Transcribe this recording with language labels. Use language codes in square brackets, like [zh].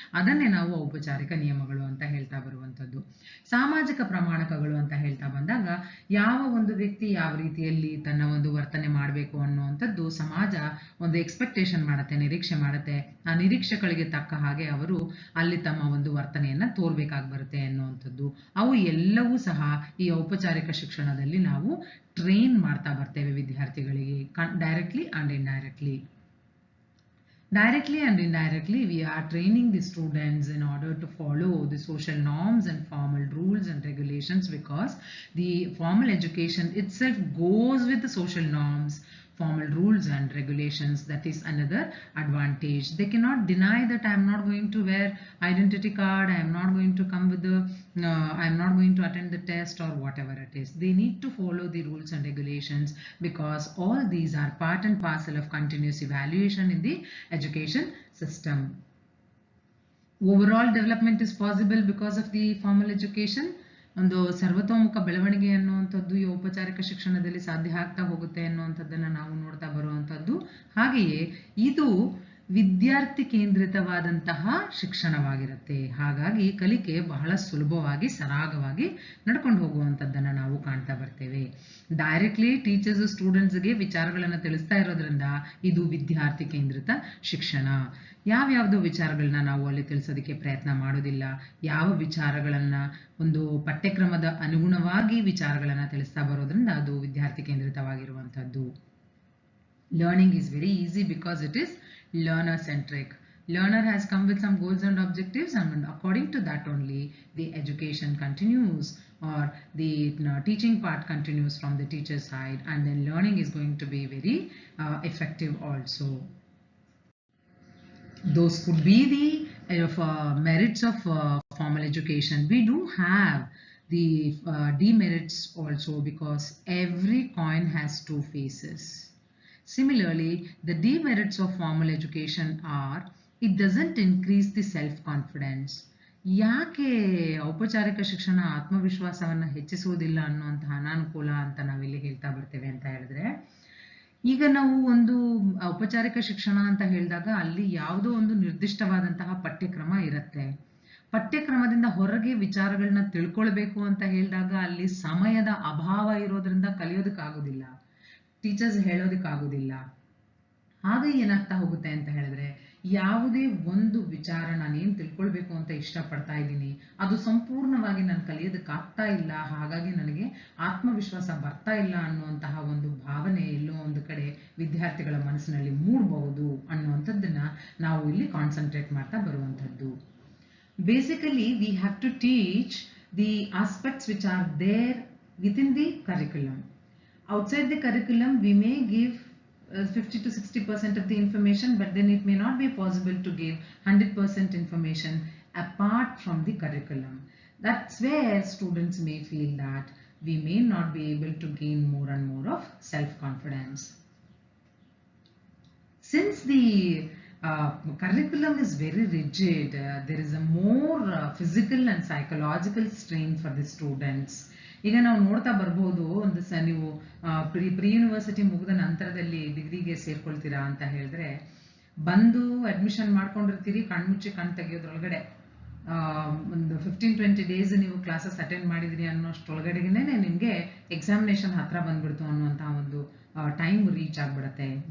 [kn] ಅದನ್ನೇ ನಾವು ಔಪಚಾರಿಕ ನಿಯಮಗಳು ಅಂತ ಹೇಳ್ತಾ ಬರುವಂಥದ್ದು. ಸಾಮಾಜಿಕ ಪ್ರಮಾಣಕಗಳು ಅಂತ ಹೇಳ್ತಾ ಬಂದಾಗ ಯಾವ ಒಂದು ವ್ಯಕ್ತಿ ಯಾವ ರೀತಿಯಲ್ಲಿ ತನ್ನ ಒಂದು ವರ್ತನೆ ಮಾಡಬೇಕು ಅನ್ನುವಂಥದ್ದು ಸಮಾಜ ಒಂದು ಎಕ್ಸ್ಪೆಕ್ಟೇಷನ್ ಮಾಡುತ್ತೆ, ನಿರೀಕ್ಷೆ ಮಾಡುತ್ತೆ. ಆ ನಿರೀಕ್ಷೆಗಳಿಗೆ ತಕ್ಕ ಹಾಗೆ ಅವರು ಅಲ್ಲಿ ತಮ್ಮ ಒಂದು ವರ್ತನೆಯನ್ನ ತೋರ್ಬೇಕಾಗಿ ಬರುತ್ತೆ ಅನ್ನುವಂಥದ್ದು. ಅವು ಎಲ್ಲವೂ ಸಹ ಈ ಔಪಚಾರಿಕ ಶಿಕ್ಷಣದಲ್ಲಿ ನಾವು ಟ್ರೈನ್ ಮಾಡ್ತಾ ಬರ್ತೇವೆ ವಿದ್ಯಾರ್ಥಿಗಳಿಗೆ, [en] Directly and indirectly. Directly and indirectly, we are training the students in order to follow the social norms and formal rules and regulations, because the formal education itself goes with the social norms, formal rules and regulations. That is another advantage. They cannot deny that I am not going to wear identity card, I am not going to come with the I am not going to attend the test or whatever it is. They need to follow the rules and regulations, because all these are part and parcel of continuous evaluation in the education system. Overall development is possible because of the formal education. [kn] ಒಂದು ಸರ್ವತೋಮುಖ ಬೆಳವಣಿಗೆ ಅನ್ನುವಂಥದ್ದು ಈ ಔಪಚಾರಿಕ ಶಿಕ್ಷಣದಲ್ಲಿ ಸಾಧ್ಯ ಆಗ್ತಾ ಹೋಗುತ್ತೆ ಅನ್ನುವಂಥದ್ದನ್ನು ನಾವು ನೋಡ್ತಾ ಬರುವಂಥದ್ದು. ಹಾಗೆಯೇ ಇದು ವಿದ್ಯಾರ್ಥಿ ಕೇಂದ್ರಿತವಾದಂತಹ ಶಿಕ್ಷಣವಾಗಿರುತ್ತೆ. ಹಾಗಾಗಿ ಕಲಿಕೆ ಬಹಳ ಸುಲಭವಾಗಿ ಸರಾಗವಾಗಿ ನಡ್ಕೊಂಡು ಹೋಗುವಂಥದ್ದನ್ನು ನಾವು ಕಾಣ್ತಾ ಬರ್ತೇವೆ. ಡೈರೆಕ್ಟ್ಲಿ ಟೀಚರ್ಸ್ ಸ್ಟೂಡೆಂಟ್ಸ್ಗೆ ವಿಚಾರಗಳನ್ನು ತಿಳಿಸ್ತಾ ಇರೋದ್ರಿಂದ ಇದು ವಿದ್ಯಾರ್ಥಿ ಕೇಂದ್ರಿತ ಶಿಕ್ಷಣ. ಯಾವ್ಯಾವುದೋ ವಿಚಾರಗಳನ್ನ ನಾವು ಅಲ್ಲಿ ತಿಳಿಸೋದಕ್ಕೆ ಪ್ರಯತ್ನ ಮಾಡೋದಿಲ್ಲ. ಯಾವ ವಿಚಾರಗಳನ್ನ ಒಂದು ಪಠ್ಯಕ್ರಮದ ಅನುಗುಣವಾಗಿ ವಿಚಾರಗಳನ್ನ ತಿಳಿಸ್ತಾ ಬರೋದ್ರಿಂದ ಅದು ವಿದ್ಯಾರ್ಥಿ ಕೇಂದ್ರಿತವಾಗಿರುವಂಥದ್ದು. [en] Learning is very easy because it is learner centric. Learner has come with some goals and objectives, and according to that only the education continues, or the teaching part continues from the teacher side, and then learning is going to be very effective also. Those could be the merits of formal education. We do have the demerits also, because every coin has two faces. Similarly, the demerits of formal education are, it doesn't increase the self-confidence. [kn] ಯಾಕೆ ಔಪಚಾರಿಕ ಶಿಕ್ಷಣ ಆತ್ಮವಿಶ್ವಾಸವನ್ನು ಹೆಚ್ಚಿಸುವುದಿಲ್ಲ ಅನ್ನುವಂತಹ ಅನಾನುಕೂಲ ಅಂತ ನಾವಿಲ್ಲಿ ಹೇಳ್ತಾ ಬರ್ತೇವೆ ಅಂತ ಹೇಳಿದ್ರೆ, ಈಗ ನಾವು ಒಂದು ಔಪಚಾರಿಕ ಶಿಕ್ಷಣ ಅಂತ ಹೇಳಿದಾಗ ಅಲ್ಲಿ ಯಾವುದೋ ಒಂದು ನಿರ್ದಿಷ್ಟವಾದಂತಹ ಪಠ್ಯಕ್ರಮ ಇರುತ್ತೆ. ಪಠ್ಯಕ್ರಮದಿಂದ ಹೊರಗೆ ವಿಚಾರಗಳನ್ನ ತಿಳ್ಕೊಳ್ಬೇಕು ಅಂತ ಹೇಳಿದಾಗ ಅಲ್ಲಿ ಸಮಯದ ಅಭಾವ ಇರೋದ್ರಿಂದ ಕಲಿಯೋದಕ್ಕಾಗೋದಿಲ್ಲ, ಟೀಚರ್ಸ್ ಹೇಳೋದಕ್ಕಾಗೋದಿಲ್ಲ. ಹಾಗೆ ಏನಾಗ್ತಾ ಹೋಗುತ್ತೆ ಅಂತ ಹೇಳಿದ್ರೆ, ಯಾವುದೇ ಒಂದು ವಿಚಾರ ನಾನೇನು ತಿಳ್ಕೊಳ್ಬೇಕು ಅಂತ ಇಷ್ಟಪಡ್ತಾ ಇದ್ದೀನಿ ಅದು ಸಂಪೂರ್ಣವಾಗಿ ನಾನು ಕಲಿಯೋದಕ್ಕಾಗ್ತಾ ಇಲ್ಲ, ಹಾಗಾಗಿ ನನಗೆ ಆತ್ಮವಿಶ್ವಾಸ ಬರ್ತಾ ಇಲ್ಲ ಅನ್ನುವಂತಹ ಒಂದು ಭಾವನೆ ಎಲ್ಲೋ ಒಂದು ಕಡೆ ವಿದ್ಯಾರ್ಥಿಗಳ ಮನಸ್ಸಿನಲ್ಲಿ ಮೂಡಬಹುದು ಅನ್ನುವಂಥದ್ದನ್ನ ನಾವು ಇಲ್ಲಿ ಕಾನ್ಸಂಟ್ರೇಟ್ ಮಾಡ್ತಾ ಬರುವಂಥದ್ದು. [en] Basically we have to teach the aspects which are there within the curriculum. Outside the curriculum, we may give 50 to 60% of the information, but then it may not be possible to give 100% information apart from the curriculum. That's where students may feel that we may not be able to gain more and more of self-confidence. Since the curriculum is very rigid. There is a more physical and psychological strain for the students. [kn] ಈಗ ನಾವು ನೋಡ್ತಾ ಬರ್ಬೋದು, ಒಂದು ನೀವು pre university ಮುಗಿದ ನಂತರದಲ್ಲಿ ಡಿಗ್ರಿಗೆ ಸೇರ್ಕೊಳ್ತೀರಾ ಅಂತ ಹೇಳಿದ್ರೆ, ಬಂದು ಅಡ್ಮಿಷನ್ ಮಾಡ್ಕೊಂಡಿರ್ತೀರಿ, ಕಣ್ಮುಚ್ಚಿ ಕಣ್ ತೆಗಿಯೋದ್ರೊಳಗಡೆ ಒಂದು 15-20 ಡೇಸ್ ನೀವು ಕ್ಲಾಸಸ್ ಅಟೆಂಡ್ ಮಾಡಿದ್ರಿ ಅನ್ನೋಷ್ಟೊಳಗಡೆಗೇನೆ ನಿಮಗೆ ಎಕ್ಸಾಮಿನೇಷನ್ ಹತ್ರ ಬಂದ್ಬಿಡ್ತು ಅನ್ನುವಂತಹ ಒಂದು ಟೈಮ್ ರೀಚ್ ಆಗ್ಬಿಡುತ್ತೆ.